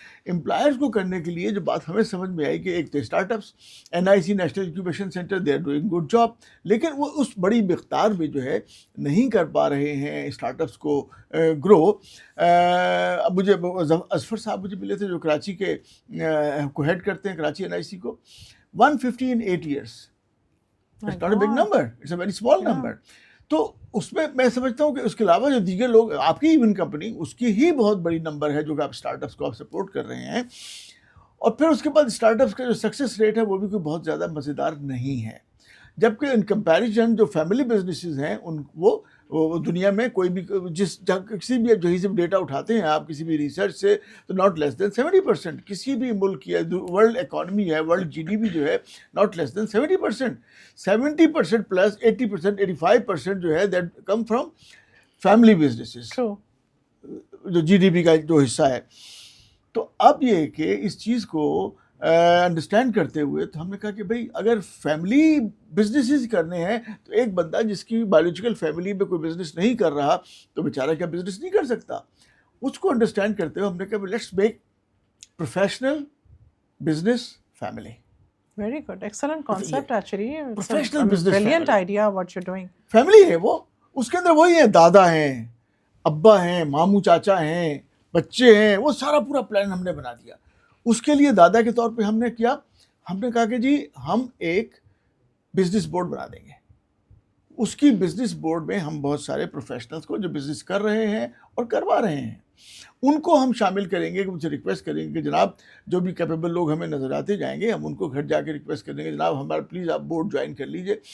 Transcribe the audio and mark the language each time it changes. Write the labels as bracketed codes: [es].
[ur] Employers کو کرنے کے لیے جو بات ہمیں سمجھ میں آئی کہ ایک تو start ups, NIC national incubation centre, [en] they are doing good job, [ur] لیکن وہ اس بڑی مقدار میں جو ہے نہیں کر پا رہے ہیں اسٹارٹ اپس کو گرو. اب مجھے اظفر صاحب مجھے ملے تھے جو کراچی کے کو ہیڈ کرتے ہیں, کراچی NIC کو. [en] 150 in 8 years. It's not a big number, it's a very small number. [ur] تو اس میں میں سمجھتا ہوں کہ اس کے علاوہ جو دیگر لوگ, آپ کی ایون کمپنی, اس کی ہی بہت بڑی نمبر ہے جو کہ آپ اسٹارٹ اپس کو آپ سپورٹ کر رہے ہیں. اور پھر اس کے بعد اسٹارٹ اپس کا جو سکسیس ریٹ ہے وہ بھی کوئی بہت زیادہ مزیدار نہیں ہے, جبکہ ان کمپیریزن جو فیملی بزنسز ہیں ان وہ دنیا میں کوئی بھی کسی بھی جہیں سے ڈیٹا اٹھاتے ہیں آپ کسی بھی ریسرچ سے, تو [en] Not less than 70%. [ur] کسی بھی ملک کی ورلڈ اکانومی ہے, ورلڈ GDP جو ہے, [en] Not less than 70%. [ur] 70% پلس 80%, 85% جو ہے [en] that come from family businesses, [ur] جو GDP کا جو حصہ ہے. تو اب یہ کہ اس چیز کو انڈرسٹینڈ کرتے ہوئے تو ہم نے کہا کہ بھئی اگر فیملی بزنسز کرنے ہیں تو ایک بندہ جس کی بایولوجیکل فیملی میں کوئی بزنس نہیں کر رہا تو بیچارہ کیا بزنس نہیں کر سکتا. اس کو انڈرسٹینڈ کرتے ہوئے ہم نے کہا [en] Let's make professional business family. Very good, excellent concept actually. Professional business, brilliant idea what you're doing. [ur] Family ہے وہ, اس کے اندر وہی ہیں, دادا ہیں, ابا ہیں, ماموں چاچا ہیں, بچے ہیں, وہ سارا پورا پلان ہم نے بنا دیا. اس کے لیے دادا کے طور پہ ہم نے کیا, ہم نے کہا کہ جی ہم ایک بزنس بورڈ بنا دیں گے. اس کی بزنس بورڈ میں ہم بہت سارے پروفیشنلز کو جو بزنس کر رہے ہیں اور کروا رہے ہیں ان کو ہم شامل کریں گے, کہ ان سے ریکویسٹ کریں گے کہ جناب جو بھی کیپیبل لوگ ہمیں نظر آتے جائیں گے ہم ان کو گھر جا کے ریکویسٹ کریں گے جناب ہمارا پلیز آپ بورڈ جوائن کر لیجئے.